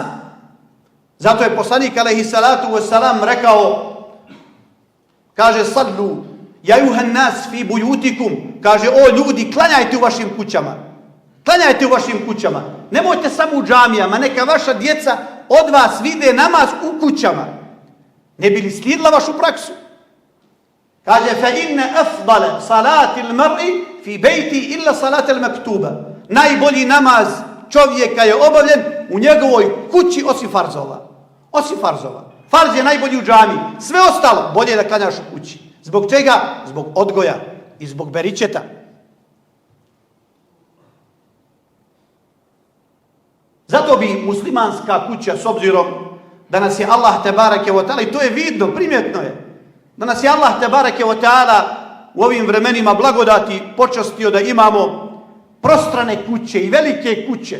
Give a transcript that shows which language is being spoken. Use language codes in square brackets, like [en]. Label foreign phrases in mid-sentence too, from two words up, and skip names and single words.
[bs] Zato je poslanik [ar] عليه الصلاة والسلام [bs] rekao, kaže, [ar] صلوا يا أيها الناس في بيوتكم, [bs] kaže, o ljudi, klanjajte u vašim kućama. Klanjajte u vašim kućama. Nemojte samo u džamijama, neka vaša djeca od vas vide namaz u kućama. Ne bi li slijedila vašu praksu? Kaže, [ar] فإن أفضل صلاة المرء في بيته إلا الصلاة المكتوبة. [bs] Najbolji namaz čovjeka je obavljen u njegovoj kući osim farzova. Osim farzova. Farz je najbolji u džamiji. Sve ostalo bolje je da klanjaš u kući. Zbog čega? Zbog odgoja i zbog beričeta. Zato bi muslimanska kuća, s obzirom da nas je Allah [ar] تبارك وتعالى, [bs] i to je vidno, primjetno je, da nas je Allah [ar] تبارك وتعالى [bs] u ovim vremenima blagodati počastio da imamo prostrane kuće i velike kuće.